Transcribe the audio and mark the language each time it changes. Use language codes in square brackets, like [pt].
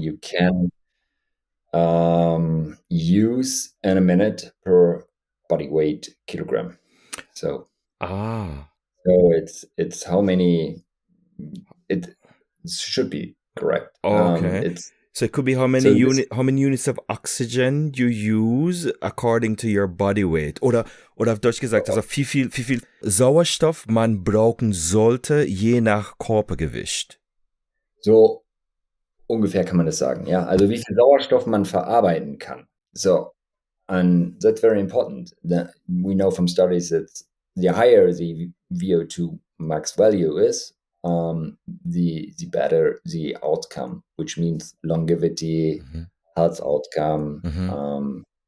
[en] you can use in a minute per body weight kilogram. So Ah. it's how many it should be correct. Okay. It's So it could be so this how many units of oxygen you use according to your body weight. [de] Oder auf Deutsch gesagt, also wie viel Sauerstoff man brauchen sollte, je nach Körpergewicht. so ungefähr kann man das sagen. Ja, also wie viel Sauerstoff man verarbeiten kann. [en] So, and that's very important. We know from studies that the higher the VO2 max value is, the better the outcome, which means longevity, Mhm. health outcome. Mhm.